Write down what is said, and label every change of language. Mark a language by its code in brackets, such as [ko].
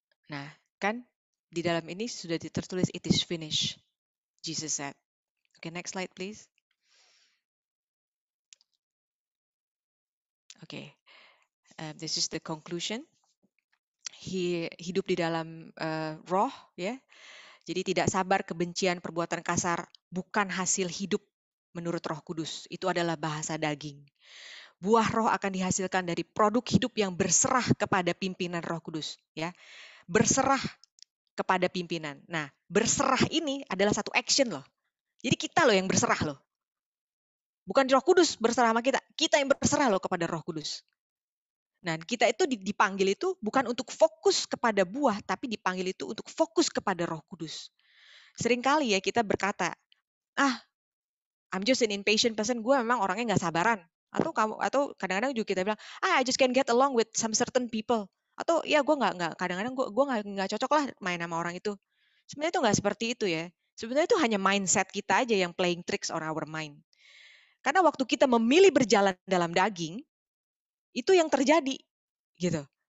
[id] Nah, kan di dalam ini sudah tertulis [en] it is finished, Jesus said. Okay, next slide please. Okay, this is the conclusion. [id] Hidup di dalam roh, ya. Jadi tidak sabar, kebencian, perbuatan kasar bukan hasil hidup menurut Roh Kudus. Itu adalah bahasa daging. Buah roh akan dihasilkan dari produk hidup yang berserah kepada pimpinan Roh Kudus, ya. Berserah kepada pimpinan. Nah, berserah ini adalah satu action loh. Jadi kita loh yang berserah loh. Bukan Roh Kudus berserah sama kita yang berserah loh kepada Roh Kudus. Nah, kita itu dipanggil itu bukan untuk fokus kepada buah, tapi dipanggil itu untuk fokus kepada Roh Kudus. Seringkali ya kita berkata, [en] I'm just an impatient person, [id] gue memang orangnya nggak sabaran. Atau kadang-kadang juga kita bilang, [en] I just can't get along with some certain people. [id] Atau ya gue nggak kadang-kadang gue nggak cocok lah main sama orang itu. Sebenarnya itu nggak seperti itu ya. Sebenarnya itu hanya mindset kita aja yang [en] playing tricks on our mind. [id] Karena waktu kita memilih berjalan dalam daging, itu yang terjadi, gitu.